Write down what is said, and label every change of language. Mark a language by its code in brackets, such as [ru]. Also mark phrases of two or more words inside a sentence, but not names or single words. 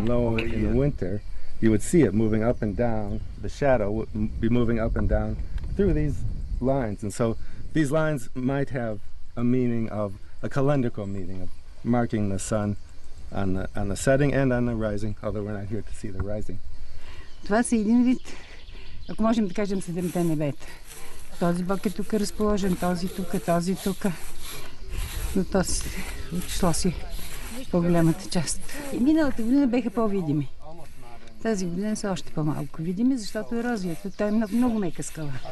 [en] and low in the winter, you would see it moving up and down. The shadow would be moving up and down through these lines. And so these lines might have a meaning of, a calendrical meaning of marking the sun on the setting and on the rising, although we're not here to see the rising. [bg] Това са един вид Ако можем да кажем 7-те небета. Този бог е тук разположен, този тук. Но този отишло си по-голямата част. И миналата година беха по-видими. Тази година са още по-малко видими, защото ерозията, той е много мека скала.